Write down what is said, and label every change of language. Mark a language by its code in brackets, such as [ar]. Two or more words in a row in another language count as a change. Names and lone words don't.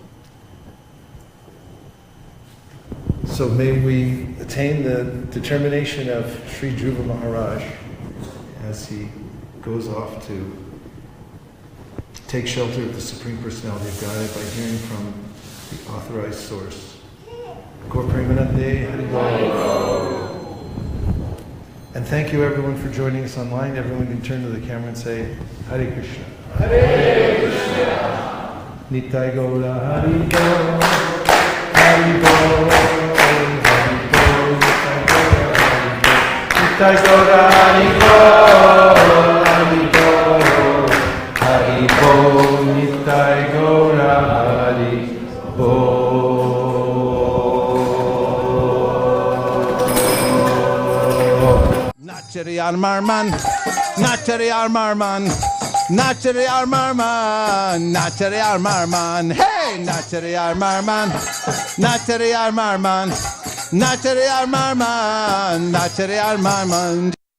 [en] So may we attain the determination of Sri Dhruva Maharaj as he goes off to take shelter of the Supreme Personality of Godhead by hearing from the authorized source. [bn] গৌর প্রেমানন্দে হরি বোল. [en] And thank you everyone for joining us online. Everyone can turn to the camera and say, Hare Krishna. [bn] হরে কৃষ্ণ। নিতাই গৌর হরি বোল. হরি বোল। হরি বোল. নিতাই গৌর হরি বোল. হরি বোল। হরি বোল. নিতাই গৌর হরি বোল. Nachari Armarman, Nachari Armarman, Nachari Armarman, Nachari Armarman, hey, Nachari Armarman, Nachari Armarman, Nachari Armarman, Nachari Armarman.